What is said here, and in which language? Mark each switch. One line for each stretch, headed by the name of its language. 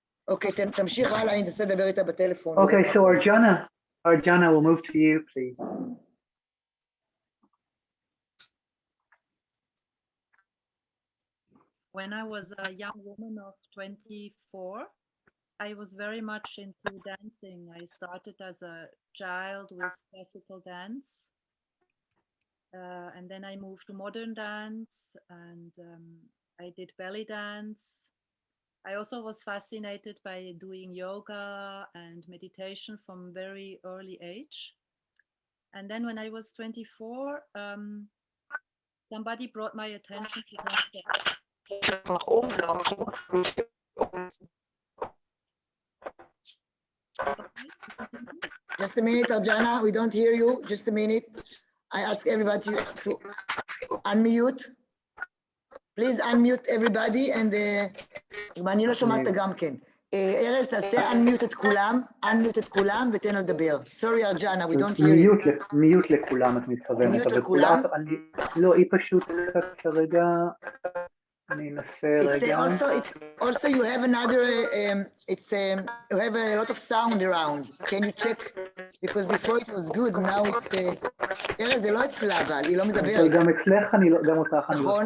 Hebrew: Okay, תמשיך הלאה, אני אנסה לדבר איתה בטלפון.
English: Okay, so Arjana, we'll move to you, please. When I was a young woman of 24, I was very much into dancing. I started as a child with classical dance. And then I moved to modern dance, and I did belly dance. I also was fascinated by doing yoga and meditation from very early age. And then when I was 24, somebody brought my attention to that. Just a minute, Arjana, we don't hear you. Just a minute. I ask everybody to unmute. Please unmute everybody, and
Hebrew: אני לא שומעת גם כן. ארז, תעשה unmute את כולם ותן לו לדבר.
English: Sorry, Arjana, we don't hear you.
Hebrew: מיוט לכולם, את מתכוונת. מיוט לכולם? לא, היא פשוט כרגע, אני אנסה רגע.
English: Also, you have another, you have a lot of sound around. Can you check? Because before it was good, now it's...
Hebrew: ארז, זה לא אצלה, אבל היא לא מדברת. גם אצלך, גם אותך אני לא שומע.